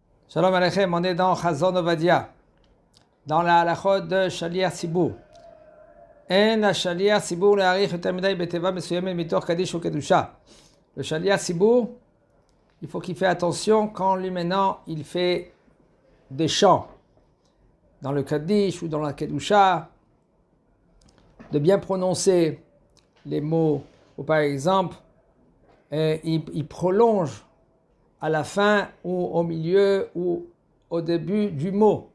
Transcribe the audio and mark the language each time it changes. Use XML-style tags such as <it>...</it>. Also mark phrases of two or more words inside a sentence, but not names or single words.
<he>שלום עליכם,</he> <fr>on est dans Chazon Ovadia, dans la halachot de</fr> <he>שליח ציבור. אין שליח ציבור להאריך יותר מדי בתיבה מסוימת מתוך קדיש וקדושה.</he> <fr>Le</fr> <he>שליח ציבור,</he> <fr>il faut qu'il fait attention quand lui maintenant il fait des chants dans le Kaddish ou dans la Kedusha, de bien prononcer les mots, ou par exemple, il prolonge à la fin ou au milieu ou au début du mot.</fr>